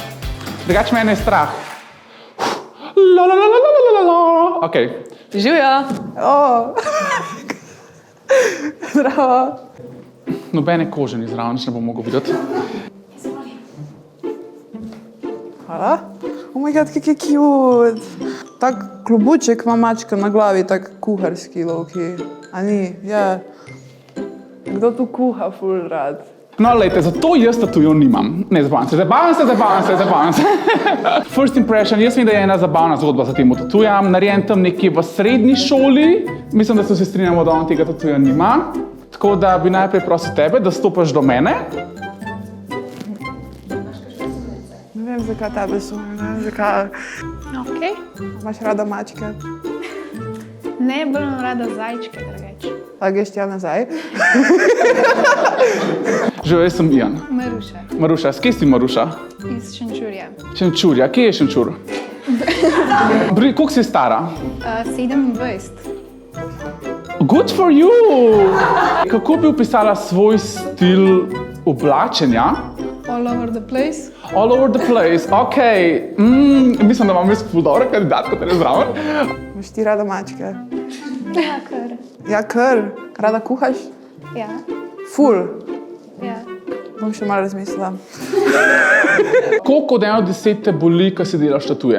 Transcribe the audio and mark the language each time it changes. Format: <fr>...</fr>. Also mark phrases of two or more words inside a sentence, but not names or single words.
<sl>Drugač mene je strah. Ok. Živjo! Zdravo. Nobene kože ni zraven, ne bom mogel videti. Hvala.</sl> <en>Oh my god,</en> <sl>kak je cute. Tak klobuček ima mačka na glavi, tak kuharski lovki. A ni? Ja. Kdo tu kuha ful rad? No, lejte, zato jaz tatujev nimam. Ne, zabavam se.</sl> <en>First impression,</en> <sl>jaz vem, da je ena zabavna zgodba za tem tatujem. Narejen tam nekje v srednji šoli. Mislim, da se vsi strinjamo, da on tega tatuja nima. Tako da bi najprej prosil tebe, da stopaš do mene. Ne vem, zakaj tebe sumim, ne vem, zakaj. Ok. Imaš rada mačke? Ne, bolj imam rada zajčke, drugače. Pa greš tja nazaj? Živijo, jaz sem Ian. Maruša, Maruša, s kje si Maruša? iz Šenčurja. Šenčurja, kje je Šenčur? Koliko si stara? 27.</sl> <en>Good for you!</en> <sl>Kako bi opisala svoj stil oblačenja?</sl> <en>All over the place. All over the place,</en> <sl>ok. Mislim, da imam jaz ful dobro kandidatko, tere zraven. Imaš ti rada mačke? Ja, kar. Ja, kar. Rada kuhaš? Ja, Ful. ja. Bom še malo razmislila. Koliko od 1 do 10 te boli, ko si delaš tatuje?</sl>